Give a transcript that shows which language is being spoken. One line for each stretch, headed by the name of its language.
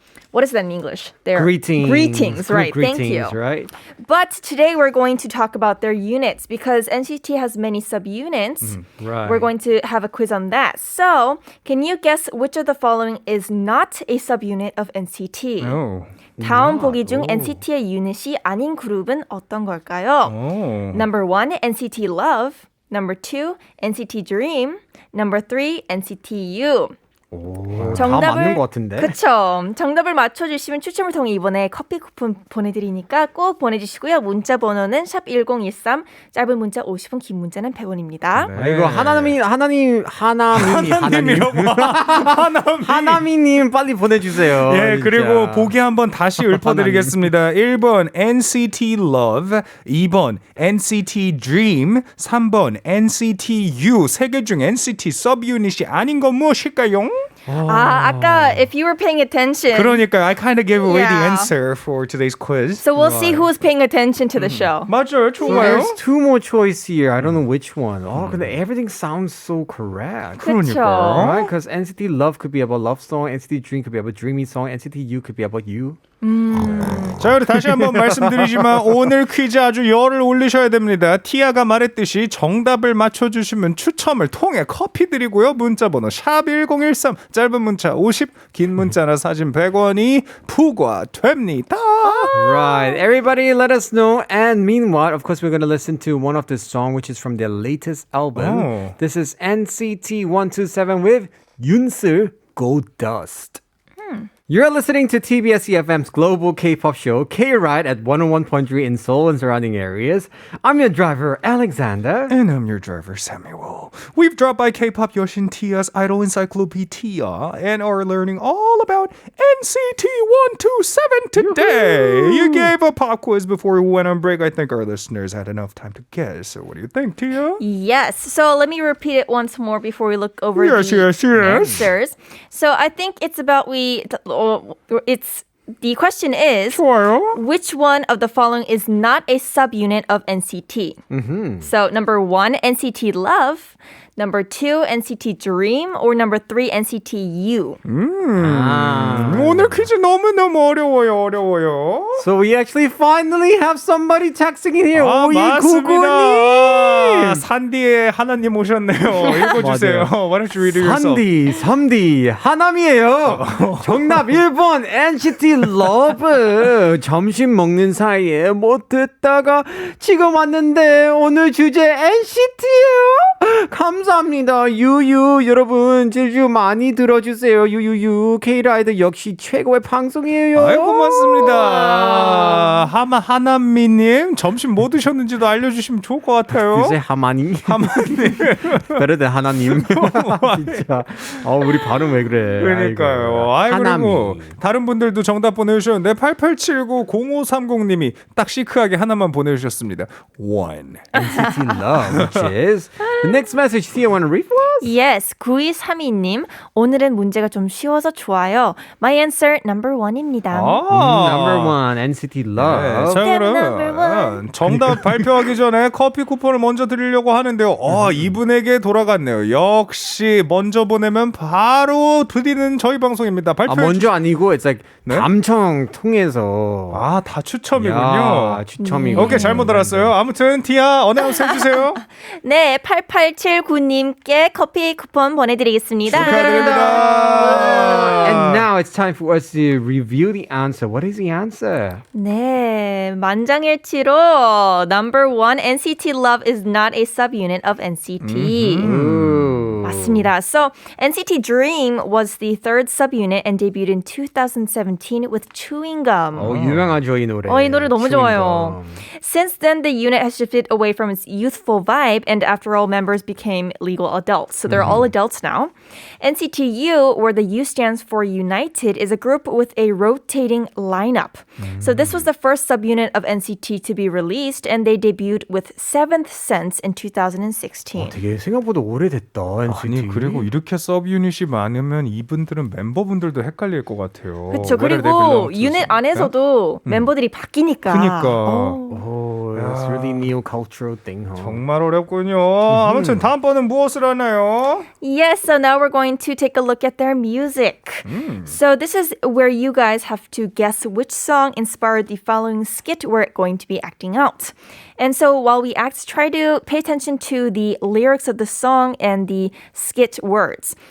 English: what is that in English? Their Greetings. Greetings, right. Thank you. Right? But today we're going to talk about their units because NCT has many subunits. Right. We're going to have a quiz on that. So, can you guess which of the following is not a subunit of NCT? Oh.
Korean: 다음 보기 중 NCT의 유닛이 아닌 그룹은 어떤 걸까요? Oh.
English: Number 1, NCT Love. Number 2, NCT Dream. Number 3, NCT U.
Korean: 다 맞는 것 같은데. 그쵸. 정답을 맞춰주시면 추첨을 통해 이번에 커피 쿠폰 보내드리니까 꼭 보내주시고요. 문자 번호는 샵1013, 짧은 문자 50원, 긴 문자는 100원입니다. 네. 이거 하나님이라고 하나미님 빨리 보내주세요. 예, 진짜. 그리고 보기 한번 다시 읊어드리겠습니다. 1번 NCT Love, 2번 NCT Dream, 3번 NCT U. 세 개 중 NCT 서브유닛이 아닌 건 무엇일까요? 아까
English: if you were paying attention.
Korean: 그러니까
English: I kind of gave away the Yeah. answer for today's quiz. So we'll see who's paying attention to the show.
Korean: 맞아요,
English: So
Korean: 좋아요.
English: there's two more choice here. I don't know which one.
Korean: 근데
English: everything sounds so correct.
Korean: 그쵸.
English: Right? Because NCT Love could be about love song, NCT Dream could be about dreamy song, NCT U could be about you.
Korean: 자, 우리 다시 한번 말씀드리지만 오늘 퀴즈 아주 열을 올리셔야 됩니다. 티아가 말했듯이 정답을 맞춰주시면 추첨을 통해 커피 드리고요. 문자번호 샵1013, 짧은 문자 50, 긴 문자나 사진 100원이 부과됩니다.
English: Right. Everybody let us know. And meanwhile, of course, we're going to listen to one of the song, which is from their latest album. Oh. This is NCT 127 with Yoonsul Gold Dust. You're listening to tbseFM's global K-pop show, Kride at 101.3 in Seoul and surrounding areas. I'm your driver, Alexander. And I'm your driver, Samuel. We've dropped by K-pop Yoshin Tia's Idol Encyclopedia and are learning all about NCT 127 today. You gave a pop quiz before we went on break. I think our listeners had enough time to guess. So what do you think, Tia? Yes. So let me repeat it once more before we look over Yes, the yes, yes. answers. So I think it's about the question is
Korean: 좋아요.
English: which one of the following is not a subunit of NCT? So number 1, NCT Love. Number 2, NCT Dream. Or number 3, NCT U.
Korean: 오늘 퀴즈 너무너무 어려워요.
English: So we actually finally have somebody texting in here.
Korean: 맞습니다. 5299님. 산디의 하나님 오셨네요. 읽어주세요.
English: Why don't you read it yourself?
Korean: 3D 하남이에요. 정답 1번 NCT Love. 점심 먹는 사이에 못 듣다가 지금 왔는데 오늘 주제 NCT예요. 감사합니다. 유유 여러분 제주 많이 들어주세요. 유유유 K라이드 역시 최고의 방송이에요. 아이고 고맙습니다. 하나미님 점심 뭐 드셨는지도 알려주시면 좋을 것 같아요. 글쎄 하마님.
English: better than 하나님.
Korean: 진짜. 우리 발음 왜 그래. 그러니까요. 그리고 다른 분들도 정답 보내주셨는데 88790530님이 딱 시크하게 하나만 보내주셨습니다. 1.
English: NCT Love, which is the next message. Thea, want to read for us? Yes. 9232님.
Korean: 오늘은 문제가 좀 쉬워서 좋아요.
English: My answer number
Korean: 1입니다.
English: Number 1, NCT Love.
Korean: 자,
English: number
Korean: 그럼
English: one.
Korean: 정답 발표하기 전에 커피 쿠폰을 먼저 드리려고 하는데요. 이분에게 돌아갔네요. 역시 먼저 보내면 바로 드리는 저희 방송입니다. 발표해 먼저 아니고
English: it's like
Korean: 네? 감청 통해서 다 추첨이군요. 야, 추첨이고. 오케이, 잘못 알았어요. 아무튼 티아 어나운스 해주세요. 네, 8879님께 커피 쿠폰 보내드리겠습니다. 축하드립니다.
English: And now it's time for us to review the answer. What is the answer?
Korean: 네, 만장일치로
English: number 1, NCT Love is not a subunit of NCT.
Korean: 맞습니다.
English: So NCT Dream was the third subunit and debuted in 2017 with Chewing Gum.
Korean: 유명하죠 이 노래. 이 노래 너무 좋아요.
English: Since then, the unit has shifted away from its youthful vibe, and after all, members became legal adults. So they're all adults now. NCT U, where the U stands for United, is a group with a rotating lineup. So this was the first subunit of NCT to be released, and they debuted with Seventh Sense in 2016.
Korean: 되게 생각보다 오래됐다. 아니 그리고 이렇게 서브 유닛이 많으면 이분들은 멤버분들도 헷갈릴 것 같아요. 그렇죠.
English: Whether they
Korean: 그리고
English: belong to
Korean: 유닛
English: some-
Korean: 안에서도 멤버들이 바뀌니까. 그니까.
English: Oh, that's really new cultural thing, huh?
Korean: 정말 어렵군요. 아무튼 다음번은 무엇을 하나요?
English: Yes, so now we're going to take a look at their music. So this is where you guys have to guess which song inspired the following skit we're going to be acting out. And so while we act, try to pay attention to the lyrics of the song and the skit words.